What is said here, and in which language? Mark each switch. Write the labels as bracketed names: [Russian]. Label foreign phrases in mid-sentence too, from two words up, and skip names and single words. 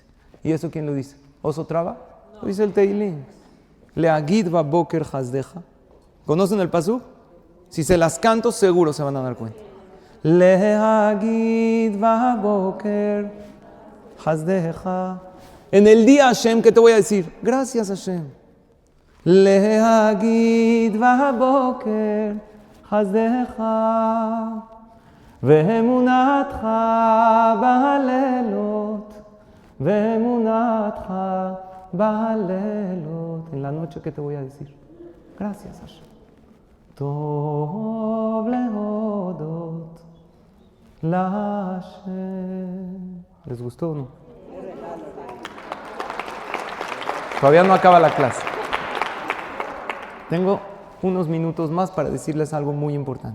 [Spanish] ¿Y eso quién lo dice? ¿Oso Traba? Lo dice el Teilín. [Hebrew] להגיד בבקר חסדך. [Spanish] ¿Conocen el pasú? Si se las canto, seguro se van a dar cuenta. [Hebrew] להגיד בבקר חסדך. [Spanish] En el día, Hashem, ¿qué te voy a decir? Gracias, Hashem. [Hebrew] להגיד בבקר חסדך. ואמונתך בלילות. ואמונתך בלילות. [Spanish] En la noche, ¿qué te voy a decir? Gracias, Hashem. [Hebrew] טוב להודות לה. [Spanish] ¿Les gustó o no? Todavía no acaba la clase. Tengo unos minutos más para decirles algo muy importante.